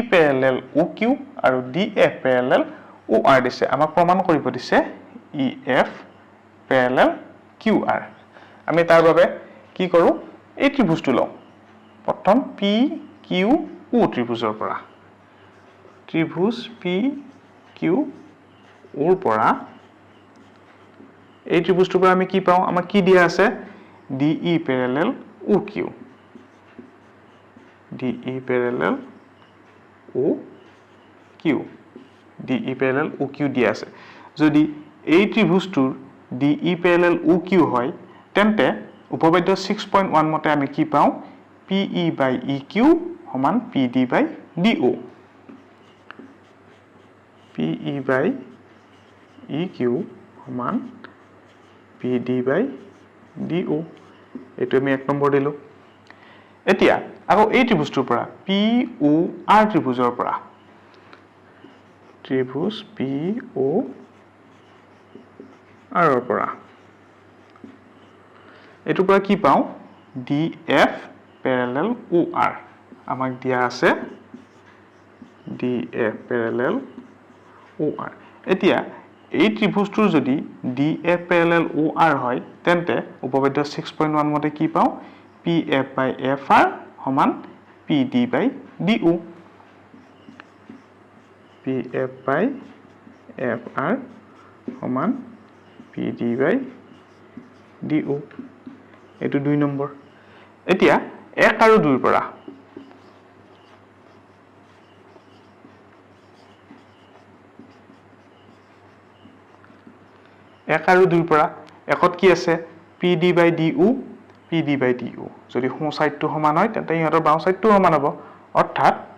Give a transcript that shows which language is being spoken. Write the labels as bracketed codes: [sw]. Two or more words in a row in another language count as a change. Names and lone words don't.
[en] parallel OQ [as] আৰু [en] DF parallel OR [as] দিছে আমাক প্ৰমাণ কৰিব দিছে [en] EF parallel QR [as] আমি তাৰ বাবে কি কৰো এই ত্ৰিভুজটো লওঁ প্ৰথম PQ O ত্ৰিভুজৰ পৰা ত্ৰিভুজ PQ ওৰ পৰা এই ত্ৰিভুজটোৰ পৰা আমি কি পাওঁ আমাক কি দিয়া আছে [en] DE parallel OQ DE parallel OQ DE parallel OQ [as] দিয়া আছে যদি এই ত্ৰিভুজটোৰ [en] DE parallel OQ [as] হয় তেন্তে উপপাদ্য 6.1 মতে আমি কি পাওঁ [en] PE by EQ [as] সমান [en] PD by DO PE by EQ [as] সমান [en] PD by DO [as] এটো আমি এক নম্বৰ দিলো এতিয়া আকৌ এই ত্ৰিভুজটোৰ পৰা POR ত্ৰিভুজৰ পৰা ত্ৰিভুজ POR ৰ পৰা এটোৰ পৰা কি পাওঁ [en] DF parallel OR [as] আমাক দিয়া আছে [en] DF parallel OR [as] এতিয়া এই ত্ৰিভুজটোৰ যদি [en] DF parallel OR [as] হয় তেন্তে উপপাদ্য 6.1 মতে কি পাওঁ [en] PF by FR [as] সমান [en] PD by DO PF by FR [as] সমান [en] PD by DO [as] এটো 2 নম্বৰ এতিয়া 1 আৰু 2 ৰ পৰা 1 আৰু 2 ৰ পৰা একত কি আছে [en] PD by DO PD by DO [as] যদি সোঁ সাইডটো সমান হয় তেন্তে ইহঁতৰ বাওঁ সাইডটো সমান হ'ব অৰ্থাৎ